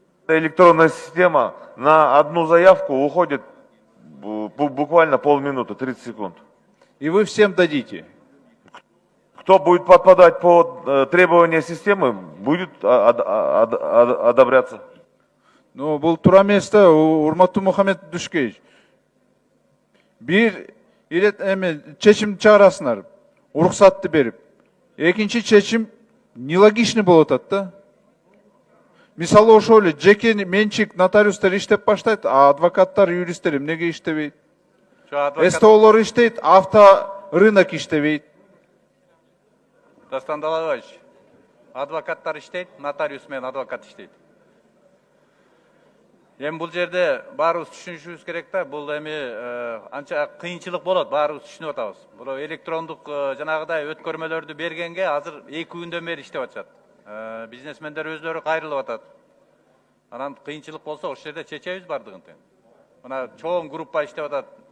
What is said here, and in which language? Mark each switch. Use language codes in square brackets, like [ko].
[ru] Электронная система на одну заявку уходит буквально полминуты, 30 секунд. И вы всем дадите. Кто будет подпадать под требования системы, будет одобряться. [ky] Ну, бұл тура емес та, урматтуу Мухаммед Дүшкевич. Бир чечим чыгарасыңар, уруксатты берип. Экинчи чечим нелогичный болуп атат да. Мисалы ошол эле жеке менчик нотариустар иштеп баштайт, а адвокаттар, юристтер эмнеге иштебейт? СТОлор иштейт, авторынок иштебейт. Дастан Далайбаевич, адвокаттар иштейт, нотариус менен адвокат иштейт. Эми бул жерде баарыбыз түшүнүшүбүз керек да, бул эми анча кыйынчылык болот, баарыбыз түшүнүп атабыз. Бул электрондук жанагыдай өткөрмөлөрдү бергенге азыр 2 күндөн бери иштеп атышат. Бизнесмендер өзлөрү кайрылып атат. Анан кыйынчылык болсо ошол жерде чечебиз бардыгын тең. Мына чоң группа иштеп атат.